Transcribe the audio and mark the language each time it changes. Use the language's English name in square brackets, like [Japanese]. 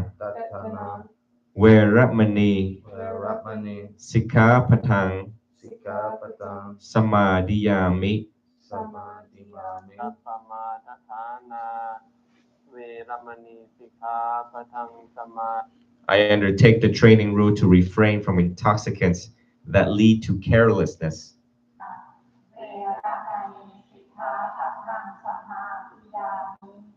[Pali] ตัตถนา เวรมณี เวรมณี สิกขาปะทัง สิกขาปะทัง สมาดิยามิ สมาธิยามิ ตัปปมาทฐานาเวรมณีสิกขาปะทังสมา [English] I undertake the training rule to refrain from intoxicants that lead to carelessness. [Pali] เวระมณีสิกขาปะทังสมาธิยามิ